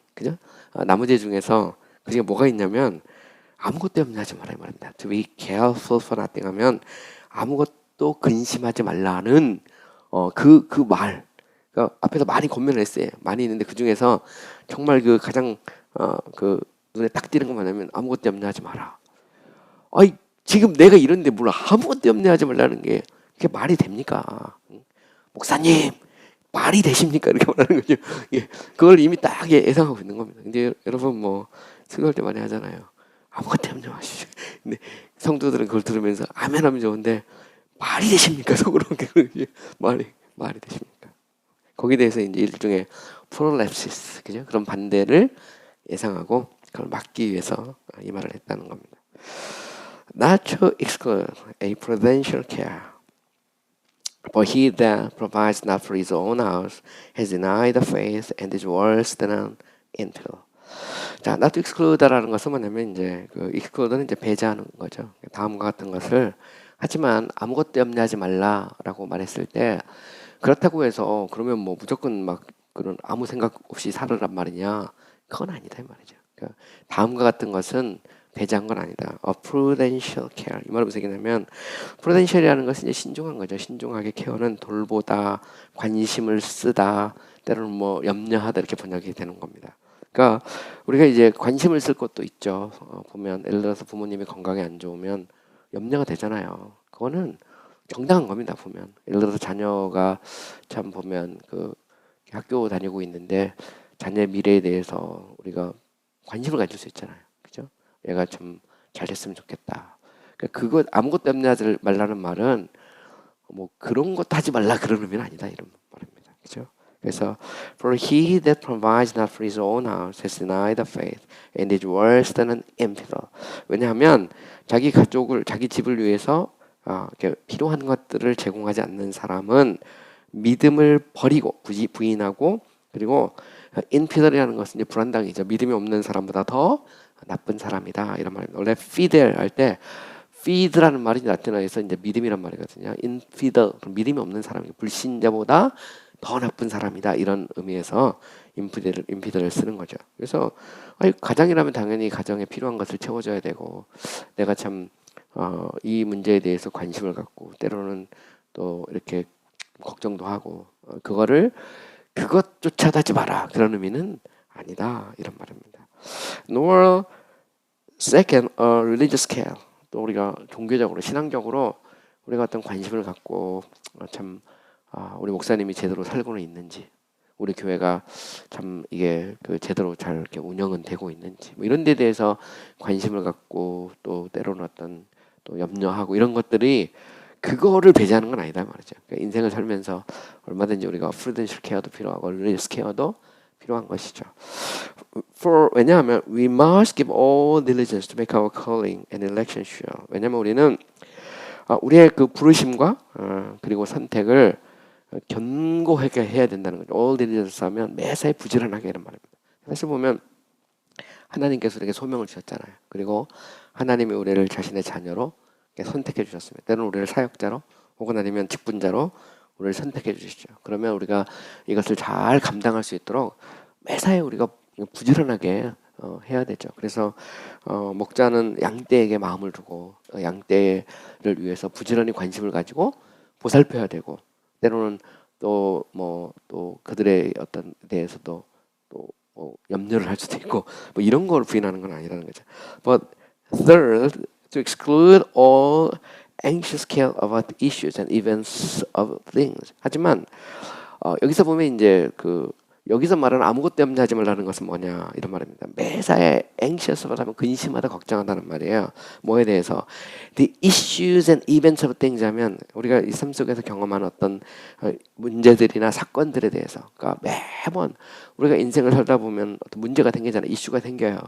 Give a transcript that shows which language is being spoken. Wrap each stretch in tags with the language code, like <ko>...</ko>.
<ko>그죠? 나머지 중에서 그게 뭐가 있냐면 아무것도 염려하지 말아야 말입니다.</ko> <en>To be careful for nothing</en> <ko>하면 아무것도 근심하지 말라는 그 말. 그러니까 앞에서 많이 권면을 했어요. 많이 있는데 그 중에서 정말 그 가장 그 눈에 딱 띄는 것 뭐냐면 아무것도 염려하지 마라. 아이 지금 내가 이런데 뭘 아무것도 염려하지 말라는 게 그게 말이 됩니까? 목사님 말이 되십니까? 이렇게 말하는 거죠. 예, 그걸 이미 딱 예상하고 있는 겁니다. 근데 여러분 뭐 수고할 때 많이 하잖아요. 아무것도 염려 마십시오. 근데 성도들은 그걸 들으면서 아멘하면 좋은데 말이 되십니까? 속으로 말이 되십니까? 거기에 대해서 이제 일종의 프롤랩시스, 그죠? 그런 반대를 예상하고 그걸 막기 위해서 이 말을 했다는 겁니다.</ko> <en>Not to exclude a prudential care, but he that provides not for his own house has denied the faith and is worse than an infidel.</en> <ko>자,</ko> <en>not to exclude</en> <ko>라는 것은 뭐냐면 이제 그 exclude는 이제 배제하는 거죠. 다음과 같은 것을 하지만 아무것도 염려하지 말라라고 말했을 때 그렇다고 해서 그러면 뭐 무조건 막 그런 아무 생각 없이 살으란 말이냐? 그건 아니다 이 말이죠. 그러니까 다음과 같은 것은 배제한 건 아니다.</ko> <en>A prudential care.</en> <ko>이 말은 무슨 얘기냐면 prudential이라는 것은 이제 신중한 거죠. 신중하게 케어는 돌보다, 관심을 쓰다, 때로는 뭐 염려하다 이렇게 번역이 되는 겁니다. 그러니까 우리가 이제 관심을 쓸 것도 있죠. 보면 예를 들어서 부모님이 건강이 안 좋으면 염려가 되잖아요. 그거는 정당한 겁니다. 보면 예를 들어서 자녀가 참 보면 그 학교 다니고 있는데 자녀의 미래에 대해서 우리가 관심을 가질 수 있잖아요. 그죠? 얘가 좀 잘 됐으면 좋겠다. 그러니까 그거 아무것도 염려하지 말라는 말은 뭐 그런 것도 하지 말라 그런 의미는 아니다 이런 말입니다. 그죠? 그래서</ko> <en>for he that provides not for his own house has denied the faith and is worse than an infidel.</en> <ko>왜냐하면 자기 가족을 자기 집을 위해서 이렇게 필요한 것들을 제공하지 않는 사람은 믿음을 버리고 부인하고 그리고 infidel이라는 것은 이제 불안당이죠. 믿음이 없는 사람보다 더 나쁜 사람이다 이런 말입니다. 원래 fidel 할 때 feed라는 말이 라틴어에서 이제 믿음이란 말이거든요. infidel 믿음이 없는 사람이 불신자보다 더 나쁜 사람이다 이런 의미에서 infidel을 쓰는 거죠. 그래서 가장이라면 당연히 가정에 필요한 것을 채워줘야 되고 내가 참 이 문제에 대해서 관심을 갖고 때로는 또 이렇게 걱정도 하고 그것조차도 하지 마라 그런 의미는 아니다 이런 말입니다.</ko> <en>Nor second a religious care.</en> <ko>또 우리가 종교적으로 신앙적으로 우리가 어떤 관심을 갖고 참 우리 목사님이 제대로 살고는 있는지 우리 교회가 참 이게 그 제대로 잘 이렇게 운영은 되고 있는지 뭐 이런 데 대해서 관심을 갖고 또 때로는 어떤 또 염려하고 이런 것들이 그거를 배제하는 건 아니다 말이죠. 그러니까 인생을 살면서 얼마든지 우리가 프루덴셜 케어도 필요하고 릴리지어스 케어도 필요한 것이죠.</ko> <en>왜냐하면 we must give all diligence to make our calling and election sure.</en> <ko>왜냐하면 우리는 우리의 그 부르심과 그리고 선택을 견고하게 해야 된다는 거죠.</ko> <en>all diligence</en> <ko>하면 매사에 부지런하게 이런 말입니다. 사실 보면 하나님께서 우리에게 소명을 주셨잖아요. 그리고 하나님이 우리를 자신의 자녀로 선택해 주셨습니다. 때로는 우리를 사역자로 혹은 아니면 직분자로 우리를 선택해 주시죠. 그러면 우리가 이것을 잘 감당할 수 있도록 매사에 우리가 부지런하게 해야 되죠. 그래서 목자는 양떼에게 마음을 두고 양떼를 위해서 부지런히 관심을 가지고 보살펴야 되고 때로는 또 또 그들의 어떤 대해서도 또 염려를 할 수도 있고 뭐 이런 걸 부인하는 건 아니라는 거죠.</ko> <en>But third, to exclude all anxious care about issues and events of things.</en> <ko>하지만 여기서 보면 이제 여기서 말하는 아무것도 염려하지 말라는 것은 뭐냐 이런 말입니다. 매사에 anxious라고 하면 근심하다 걱정한다는 말이에요. 뭐에 대해서</ko> <en>the issues and events of things</en> <ko>하면 우리가 이 삶 속에서 경험하는 어떤 문제들이나 사건들에 대해서 그러니까 매번 우리가 인생을 살다 보면 어떤 문제가 생기잖아요. 이슈가 생겨요.</ko>